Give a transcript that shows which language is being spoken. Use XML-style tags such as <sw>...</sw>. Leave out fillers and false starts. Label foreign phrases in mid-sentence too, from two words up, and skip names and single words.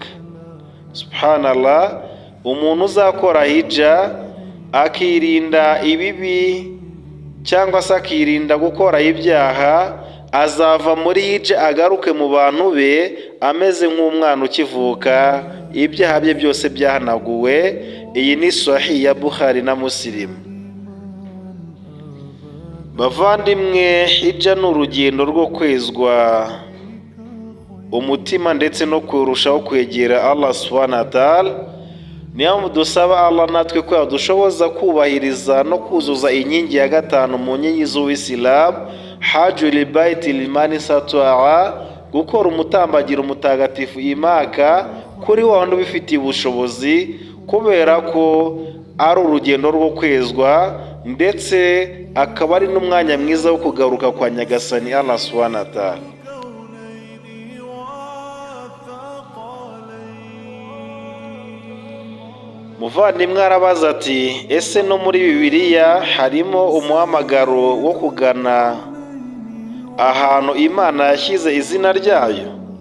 <rw>Subhanallah, umuntu uzakora hijja akirinda ibibi cyangwa se akirinda gukora ibyaha, azava muri hijja agaruke mu bantu be ameze nk'umwana ukivuka, ibyaha bye byose byahanaguwe. Iyi ni Sahih ya Bukhari na Muslim. Bavandimwe, hijja ni urugendo rwo kwezwa umutima ndetse no kurushaho kwegera Allah</rw> <ar>سبحانه وتعالى.</ar> <rw>Niyo dusaba Allah natwe ko yadushoboza kubahiriza no kuzuza inkingi ya gatanu mu nkingi z'Uwisilamu,</rw> <ar>حج البيت لمن استطاع,</ar> <rw>gukora umutambagiro mutagatifu Imaka kuri wa wundi ubifitiye ubushobozi, kubera ko ari urugendo rwo kwezwa ndetse akaba ari n'umwanya mwiza wo kugaruka kwa Nyagasani Allah</rw> <ar>سبحانه وتعالى.</ar> <rw>Muvandimwe arabaza ati ese no muri Bibiliya harimo umuhamagaro wo kugana ahantu Imana yashyize izina ryayo?</rw>